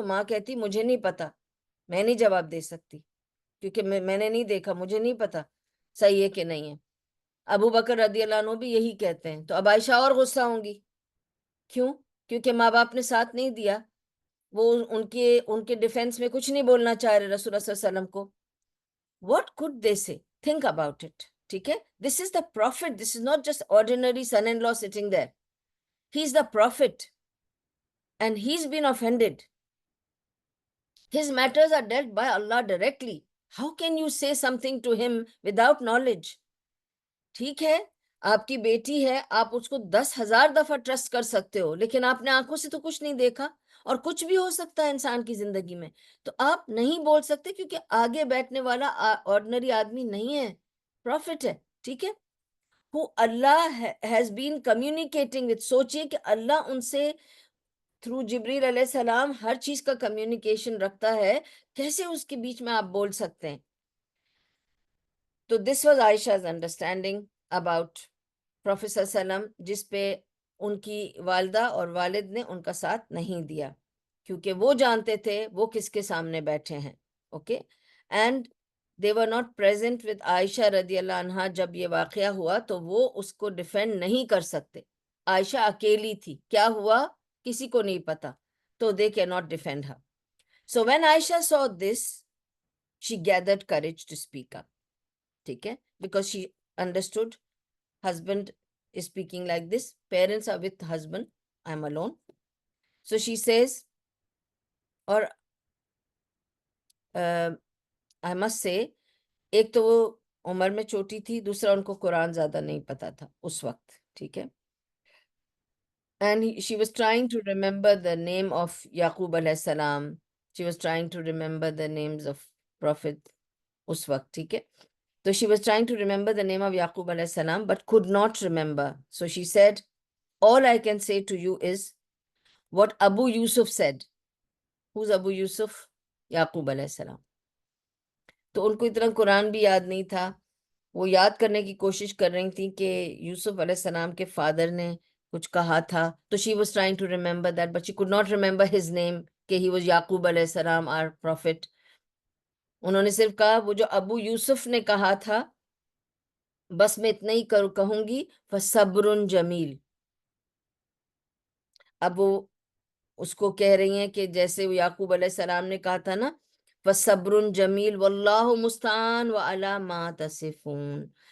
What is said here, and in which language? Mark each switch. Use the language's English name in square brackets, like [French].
[Urdu] تو ماں کہتی مجھے نہیں پتا, میں نہیں جواب دے سکتی کیونکہ میں نے نہیں دیکھا, مجھے نہیں پتا صحیح ہے کہ نہیں ہے. ابو بکر رضی اللہ عنہ بھی یہی کہتے ہیں. تو اب عائشہ اور غصہ ہوں گی. کیوں؟ کیونکہ ماں باپ نے ساتھ نہیں دیا. وہ ان کے ڈیفینس میں کچھ نہیں بولنا چاہ رہے رسول اللہ صلی اللہ علیہ وسلم کو. [English] What could they say? Think about it. [Urdu] ٹھیک ہے, [English] this is the prophet. This is not just ordinary son-in-law sitting there. He's the prophet and he's been offended. His matters are dealt by Allah directly. How can you say something to him without knowledge? [Urdu] ٹھیک ہے, آپ کی بیٹی ہے, آپ اس کو 10,000 دفعہ trust کر سکتے ہو, لیکن آپ نے آنکھوں سے تو کچھ نہیں دیکھا. اور کچھ بھی ہو سکتا ہے انسان کی زندگی میں, تو آپ نہیں بول سکتے کیونکہ آگے بیٹھنے والا آرڈنری آدمی نہیں ہے, پروفٹ ہے. ٹھیک ہے, [English] who Allah has been communicating with. [Urdu] سوچئے کہ اللہ ان سے تھرو جبریل علیہ السلام ہر چیز کا کمیونیکیشن رکھتا ہے, کیسے اس کے بیچ میں آپ بول سکتے ہیں. تو [English] this was عائشہ's understanding about prophet [Urdu] صلی اللہ علیہ وسلم, جس پہ ان کی والدہ اور والد نے ان کا ساتھ نہیں دیا, کیونکہ وہ جانتے تھے وہ کس کے سامنے بیٹھے ہیں. [English] Okay, and they were not present with عائشہ رضی اللہ عنہا. [Urdu] جب یہ واقعہ ہوا تو وہ اس کو ڈیفینڈ نہیں کر سکتے. عائشہ اکیلی تھی, کیا ہوا کسی کو نہیں پتا, تو [English] they cannot defend her. So when Aisha saw this, she gathered courage to speak up. [Urdu] ٹھیک ہے, [English] because she understood husband is speaking like this, parents are with husband, I'm alone. So she says, [Urdu] اور [English] I must say, [Urdu] ایک تو وہ عمر میں چھوٹی تھی, دوسرا ان کو قرآن زیادہ نہیں پتا تھا اس وقت. ٹھیک ہے, [English] and she was trying to remember the name of Yaqub علیہ السلام. She was trying to remember the names of prophet [Urdu] اس وقت. ٹھیک ہے, [English] so she was trying to remember the name of Yaqub alayhi salam but could not remember. So she said, all I can say to you is what Abu Yusuf said. Who's Abu Yusuf? Yaqub alayhi salam. [Urdu] تو ان کو اتنا قرآن بھی یاد نہیں تھا. وہ یاد کرنے کی کوشش کر رہی تھی کہ یوسف علیہ السلام کے فادر نے کچھ کہا تھا. [English] تو she was trying to remember that but she could not remember his name, کہ he was Yaqub علیہ السلام, our prophet. [Urdu] انہوں نے صرف کہا وہ جو ابو یوسف نے کہا تھا, بس میں اتنا ہی کہوں گی, فصبر جمیل. اب وہ اس کو کہہ رہی ہیں کہ جیسے یعقوب علیہ السلام نے کہا تھا نا, [Arabic] فصبر جمیل واللہ مستعان وعلی ما تصفون.